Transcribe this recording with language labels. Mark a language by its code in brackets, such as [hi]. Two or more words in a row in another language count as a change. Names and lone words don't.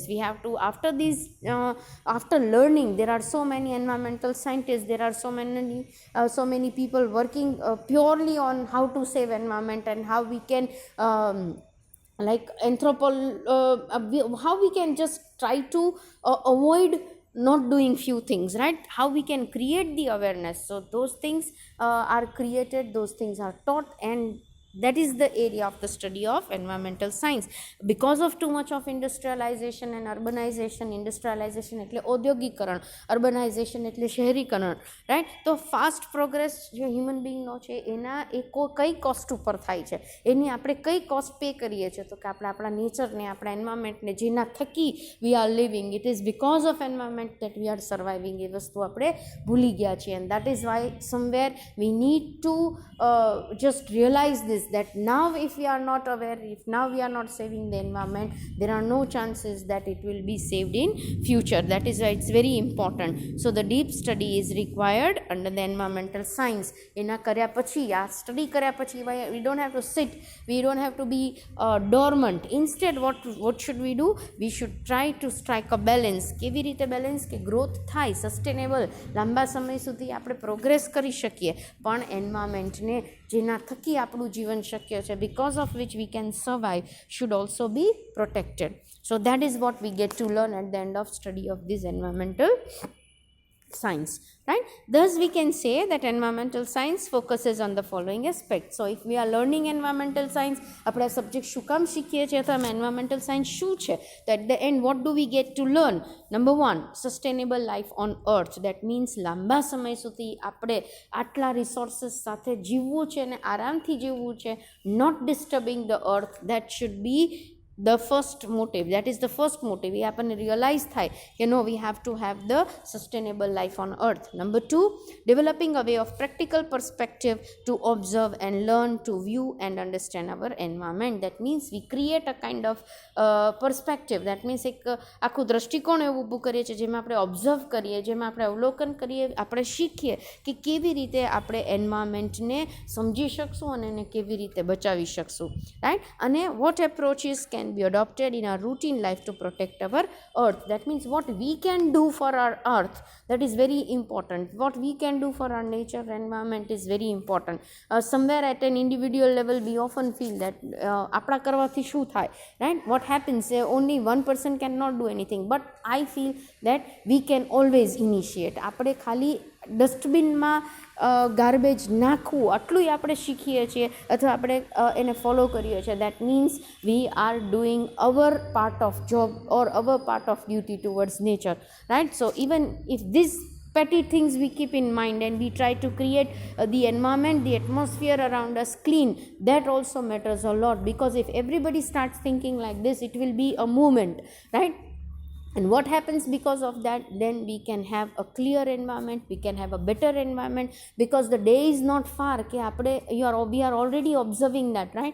[en] We have to, after learning, there are so many environmental scientists, there are so many people working purely on how to save environment and how we can how we can just try to avoid not doing few things, right? How we can create the awareness. So those things are created, those things are taught, and that is the area of the study of environmental science. Because of too much of industrialization and urbanization, industrialization [gu] એટલે ઔદ્યોગિકરણ, [en] urbanization [gu] એટલે શહેરીકરણ, [en] રાઈટ? [gu] તો [en] fast progress [gu] જે હ્યુમન બિંગનો છે એના એ કઈ કોસ્ટ ઉપર થાય છે, એની આપણે કઈ કોસ્ટ પે કરીએ છીએ? તો કે આપણે આપણા નેચરને, આપણા એન્વાયરમેન્ટને, જેના થકી [en] we are living, it is because of environment that we are surviving. [gu] એ વસ્તુ આપણે ભૂલી ગયા છીએ. [en] and that is why somewhere we need to just realize this, that now if we are not aware, if now we are not saving the environment, there are no chances that it will be saved in future. That is why it's very important. So the deep study is required under the environmental science. [gu] એના કર્યા પછી, આ સ્ટડી કર્યા પછી [en] we don't have to sit, we don't have to be dormant. Instead what should we do? We should try to strike a balance. [gu] કેવી રીતે બેલેન્સ? કે ગ્રોથ થાય, સસ્ટેનેબલ, લાંબા સમય સુધી આપણે પ્રોગ્રેસ કરી શકીએ, પણ એન્વાયરમેન્ટને જેના થકી આપણું જીવન શક્ય છે, [en] because of which we can survive, should also be protected. So that is what we get to learn at the end of study of this environmental science, right? Thus we can say that environmental science focuses on the following aspects. So if we are learning environmental science, [gu] આપણે આ સબ્જેક્ટ શું કામ શીખીએ છીએ, તો આમાં [en] environmental science [gu] શું છે? [en] તો at the end what do we get to learn? Number one, sustainable life on earth. That means [gu] લાંબા સમય સુધી આપણે આટલા રિસોર્સિસ સાથે જીવવું છે અને આરામથી જીવવું છે, [en] not disturbing the earth. That should be the first motive. That is the first motive. We happen to realize [gu] થાય કે [en] no, we have to have the sustainable life on earth. Number two, developing a way of practical perspective to observe and learn to view and understand our environment. That means we create a kind of perspective. That means [gu] એક આખું દ્રષ્ટિકોણ એવું ઊભું કરીએ છીએ, જેમાં આપણે ઓબ્ઝર્વ કરીએ, જેમાં આપણે અવલોકન કરીએ, આપણે શીખીએ કે કેવી રીતે આપણે એન્વાયરમેન્ટને સમજી શકશું અને એને કેવી રીતે બચાવી શકશું, રાઈટ? [en] અને what approaches can be adopted in our routine life to protect our earth. That means what we can do for our earth, that is very important. What we can do for our nature environment is very important. Somewhere at an individual level we often feel that [gu] આપણા કરવાથી શું થાય, [en] right? What happens, only one person cannot do anything, but I feel that we can always initiate. [gu] આપણે ખાલી ડસ્ટબિનમાં ગાર્બેજ નાખવું આટલું આપણે શીખીએ છીએ અથવા આપણે એને ફોલો કરીએ છીએ. [en] that means we are doing our part of job or our part of duty towards nature, right? so even if this petty things we keep in mind and we try to create the environment, the atmosphere around us clean, that also matters a lot, because if everybody starts thinking like this, it will be a movement, right? And what happens because of that? Then we can have a clear environment, we can have a better environment, because the day is not far [gu] કે આપણે [en] we are already observing that, right?